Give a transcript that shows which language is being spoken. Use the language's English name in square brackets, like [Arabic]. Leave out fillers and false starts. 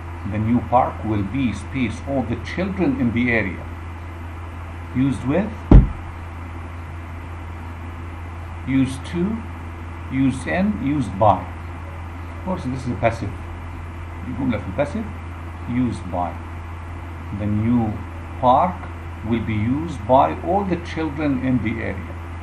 [English] The new park will be space all the children in the area. Used with, used to, used in, used by. Of course, this is a passive. [Arabic] الجملة في الباسيف used by. [English] The new park will be used by all the children in the area.